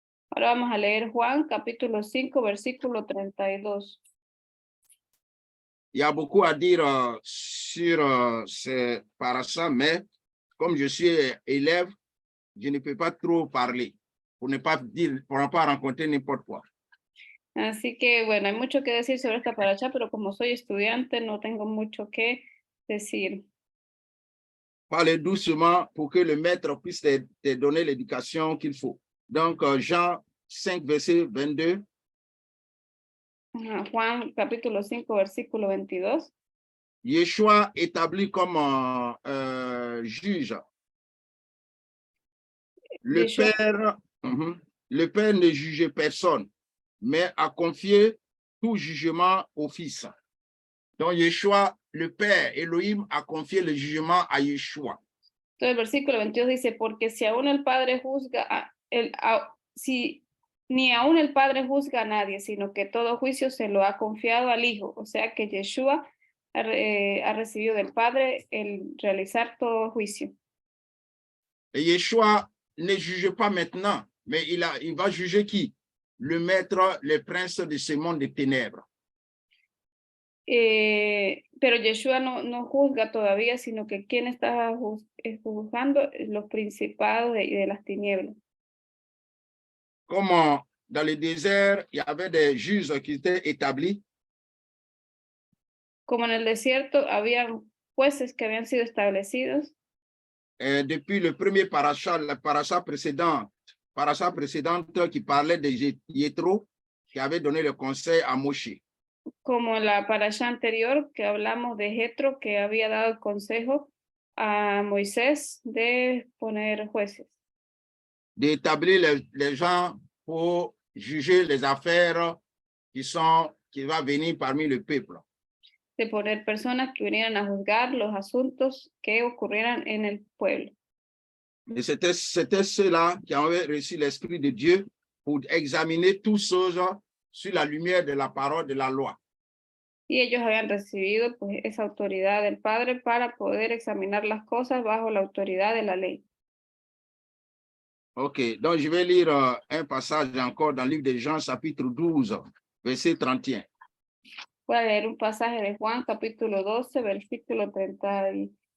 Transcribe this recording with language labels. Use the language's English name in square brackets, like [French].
[Spanish] Ahora vamos a leer Juan capítulo 5, versículo 32. [French] Il y a beaucoup à dire sur ces parachas, mais comme je suis élève, je ne peux pas trop parler pour ne pas rencontrer n'importe quoi. [Spanish] Así que, bueno, hay mucho que decir sobre esta paracha, pero como soy estudiante, no tengo mucho que decir. [French] Parlez doucement pour que le maître puisse te donner l'éducation qu'il faut. Donc, Jean 5, verset 22. [Spanish] Juan, capítulo 5, versículo 22. [French] Yeshua établi comme juge. Le Yeshua, Père, le Père ne jugeait personne, mais a confié tout jugement au Fils. Donc, Yeshua, le Père, Elohim, a confié le jugement à Yeshua. [Spanish] Entonces el versículo 22 dice, porque si aún el Padre juzga, ni aún el Padre juzga a nadie, sino que todo juicio se lo ha confiado al Hijo. O sea que Yeshua ha recibido del Padre el realizar todo juicio. [French] Et Yeshua ne juge pas maintenant, mais il va juger qui? Le maître, le prince de ce monde de ténèbres. [Spanish] Pero Yeshua no juzga todavía, sino que quien está juzgando los principados de las tinieblas. [French] Comme dans le désert, il y avait des juges qui étaient établis. [Spanish] Como en el desierto había jueces que habían sido establecidos. [French] Depuis le premier parasha, la parasha précédente qui parlait de Jéthro, qui avait donné le conseil à Moshe. [Spanish] Como la parasha anterior que hablamos de Jetro, que había dado el consejo a Moisés de poner jueces. [French] D'établir les gens pour juger les affaires qui vont venir parmi le peuple. [Spanish] De poner personas que vinieran a juzgar los asuntos que ocurrieran en el pueblo. [French] Et c'était ceux-là qui avaient reçu l'Esprit de Dieu pour examiner toutes choses sur la lumière de la parole de la loi. [Spanish] Y ellos habían recibido pues esa autoridad del Padre para poder examinar las cosas bajo la autoridad de la ley. [French] Ok, donc je vais lire un passage encore dans le livre de Jean, chapitre 12, verset 31. [Spanish] Voy a leer un pasaje de Juan, capítulo 12, versículo 31.